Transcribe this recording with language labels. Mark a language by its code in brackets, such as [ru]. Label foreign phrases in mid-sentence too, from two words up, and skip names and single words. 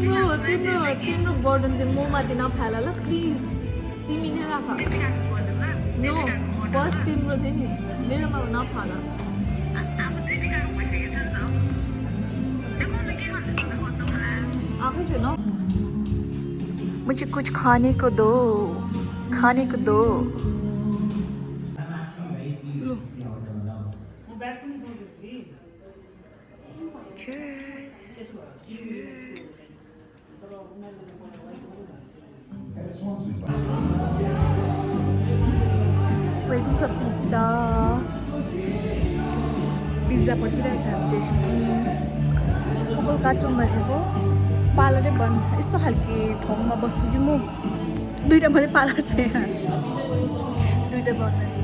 [ne] तिम्रो बर्डन चाहिँ म माथि नफाल ल प्लिज तिमी नै राख [en] no first [ne] तिम्रो थियो नि मेरोमा नफाला आफै छैन [hi] मुझे कुछ खाने को दो [ne] Cheers. [en] Waiting for pizza. [ne] पिज्जा पर्खिरहेछ हामी चाहिँ कपाल काटौँ भनेको पार्लरै बन्द यस्तो खालके ठाउँमा बस्छु कि म दुइटा मात्रै पार्लर छ यहाँ दुइटा बन्द